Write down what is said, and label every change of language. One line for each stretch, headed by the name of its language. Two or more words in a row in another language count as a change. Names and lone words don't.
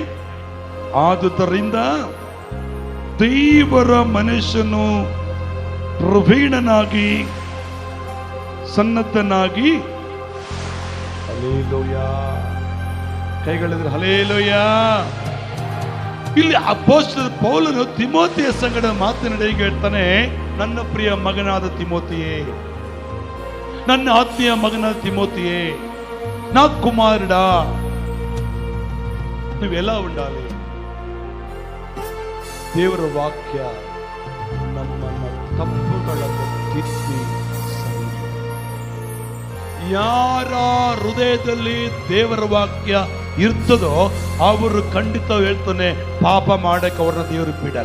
Kannada: ಆದುದರಿಂದ ದೇವರ ಮನುಷ್ಯನು ಪ್ರವೀಣನಾಗಿ, ಸನ್ನದ್ಧನಾಗಿ, ಹಲ್ಲೆಲೂಯಾ, ಕೈಗಳಿದ್ರೆ ಹಲ್ಲೆಲೂಯಾ. ಇಲ್ಲಿ ಅಪೊಸ್ತಲ ಪೌಲನು ತಿಮೋತಿಯ ಸಂಗಡ ಮಾತನಾಡಿ ಹೇಳ್ತಾನೆ, ನನ್ನ ಪ್ರಿಯ ಮಗನಾದ ತಿಮೋತಿಯೇ, ನನ್ನ ಆತ್ಮೀಯ ಮಗನಾದ ತಿಮೋತಿಯೇ,
Telugu: నా కుమారుడా నువ్వెలా ఉండాలి?
Kannada: ದೇವರ ವಾಕ್ಯ ನಮ್ಮನ್ನ ತಪ್ಪುಗಳನ್ನು ತಿದ್ದಿ ಸರಿ. ಯಾರ ಹೃದಯದಲ್ಲಿ ದೇವರ ವಾಕ್ಯ ಇರ್ತದೋ ಅವರು ಖಂಡಿತ ಹೇಳ್ತಾನೆ, ಪಾಪ ಮಾಡಕ್ಕೆ ಅವ್ರನ್ನ ದೇವರು ಬಿಡಲ್ಲ.